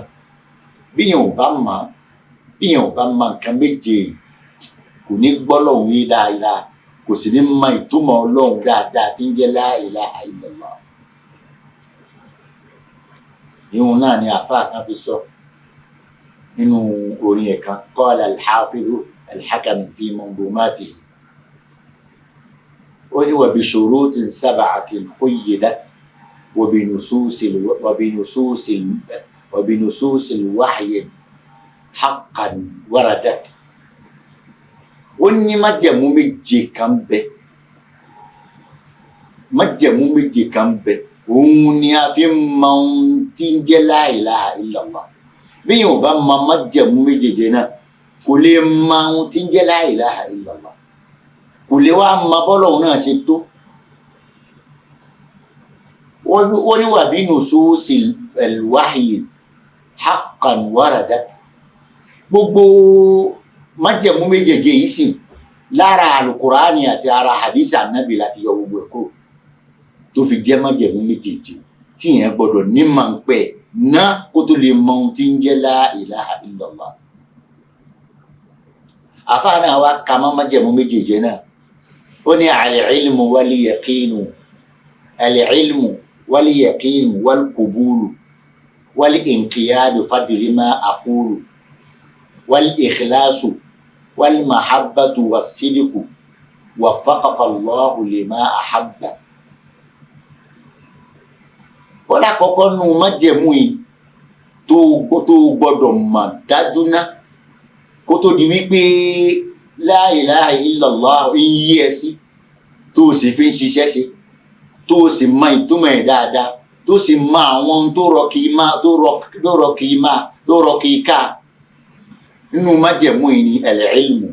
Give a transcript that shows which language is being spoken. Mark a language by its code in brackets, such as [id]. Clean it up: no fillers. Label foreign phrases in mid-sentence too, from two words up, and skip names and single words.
[yo] Bíyàn ò bá mọ nǹkan méje kò ní gbọ́ lọ́hùn yé dáadáa, kò sì ní mọ ìtumọ̀ ọlọ́run dáadáa tí ń jẹ́ [ar] لا إله إلا الله. [yo] Ìhun náà ni àfáà kan fi sọ nínú orin ẹ̀ kan, [ar] قال الحافظ الحكمي في منظومته, [yo] ó ní [ar] وبشروط سبعة قيدت وبنصوص الوحي حقا وردت. [yo] Ó ní májẹ̀mú méje kan bẹ, òun ni a fi mọ ohun tí ń jẹ́ [ar] لا إله إلا الله. [yo] Bí yóò bá mọ májẹ̀mú méjèèjì náà kò lè mọ ohun tí ń jẹ́ [ar] لا إله إلا الله, [yo] kò lè wá mọ bọ́lọ́hun náà ṣe tó. Ó ní [ar] وبنصوص الوحي حقا وردت. [yo] Gbogbo májẹ̀mú méjèèjì yìí sì lára alukurani àti ara hadith anabi láti yọ gbogbo ẹ̀ kúrò tó fi jẹ́ májẹ̀mú méjèèjì tí yẹn gbọ́dọ̀ ní máa ń pẹ́ ná kó tó lè mọ ohun tí ń jẹ́ [ar] لا إله إلا الله. [yo] àfáà náà wá ka mọ́ májẹ̀mú méjèèjì náà ó ní [ar] العلم واليقين العلم واليقين والقبول والانقياد فادر ما أقول والإخلاص والمحبة والصدق وفقك الله لما أحب. [yo] wọ́n lákọ̀ọ́kọ́ nù májẹ̀mú yìí tó gbọ́dọ̀ mọ̀ dájú ná kó tó di wípé [ar] لا إله إلا الله [yo] yí ẹ sí tó o sì fi ń ṣiṣẹ́ ṣe tó o sì mọ ìtumọ̀ ẹ̀ dáadáa tó o sì mọ àwọn ohun tó rọ kì í ká nínú májẹ̀mú yìí ní al-ilmu.